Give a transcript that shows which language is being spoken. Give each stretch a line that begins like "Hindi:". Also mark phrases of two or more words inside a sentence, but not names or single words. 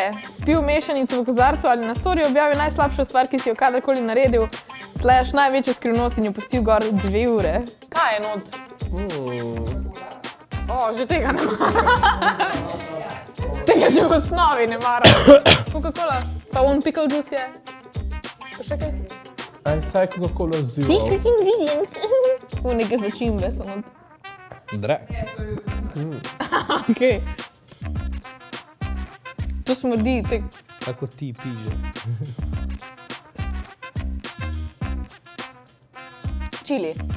Slovenian: Spil mešanico v kozarcu ali na storju objavil najslabšo stvar, ki si jo kadarkoli naredil, / največjo skrivnost in jo pustil gor 2 ure? Kaj je not? Že tega ne maram. Tega že v osnovi ne maram. Coca-Cola, pa
English: pickle juice
Slovenian: je. Pa še kaj? Aj, saj Coca-Cola zero.
English: Secret ingredients.
Slovenian: Neke začimbe so not. Drek. Okej. To smrdi, Tako ti piže. čili.